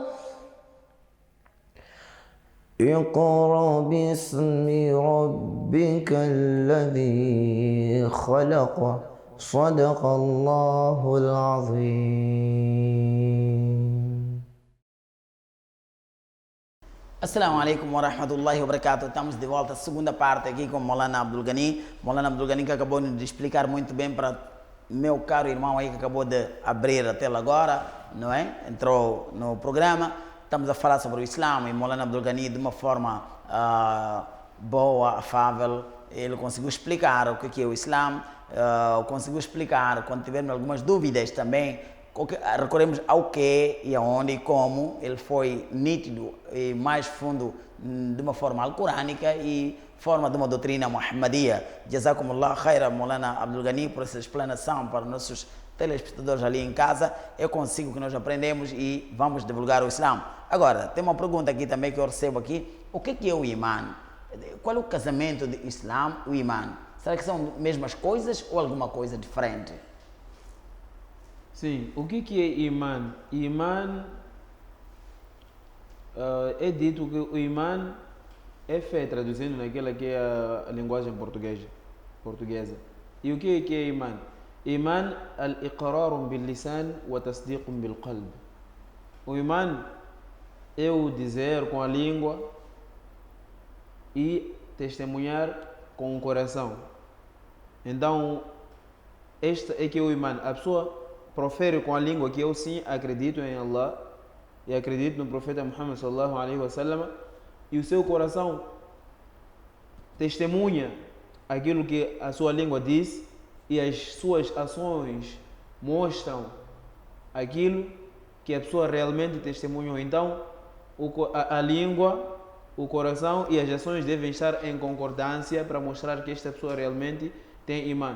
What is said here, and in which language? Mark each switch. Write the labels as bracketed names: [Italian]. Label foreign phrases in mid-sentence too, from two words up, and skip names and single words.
[Arabic] اقرأ باسم ربك الذي خلق صدق الله العظيم. السلام عليكم ورحمة الله وبركاته. [Portuguese] Estamos de volta à segunda parte aqui com Maulana Abdul Ghani. Maulana Abdul Ghani que acabou de explicar muito bem para meu caro irmão aí que acabou de abrir a tela agora, não é? Entrou no programa. Estamos a falar sobre o Islã e Maulana Abdul Ghani de uma forma boa, afável. Ele conseguiu explicar o que é o Islã, conseguiu explicar, quando tivermos algumas dúvidas também, recorremos ao que e aonde e como. Ele foi nítido e mais fundo de uma forma alcorânica e forma de uma doutrina muhammadia. [Arabic] جزاكم الله خيرا, Maulana Abdul Ghani, [Portuguese] por essa explanação para nossos telespectadores ali em casa. Eu consigo que nós aprendemos e vamos divulgar o Islã. Agora, tem uma pergunta aqui também que eu recebo aqui. O que é o imã? Qual é o casamento do Islã e o imã? Será que são mesmas coisas ou alguma coisa diferente? Sim, o que é imã? Imã é dito que o imã é fé, traduzindo naquela que é a linguagem portuguesa. E o que é imã? [Arabic] الإيمان الإقرار باللسان وتصديق بالقلب. [Portuguese] O imã é o dizer com a língua e testemunhar com o coração. Então, este é que é o imã. A pessoa profere com a língua que eu sim acredito em Allah e acredito no profeta Muhammad [Arabic] صلى الله عليه وسلم, [Portuguese] e o seu coração testemunha aquilo que a sua língua diz e as suas ações mostram aquilo que a pessoa realmente testemunhou. Então, a língua, o coração e as ações devem estar em concordância para mostrar que esta pessoa realmente tem imã.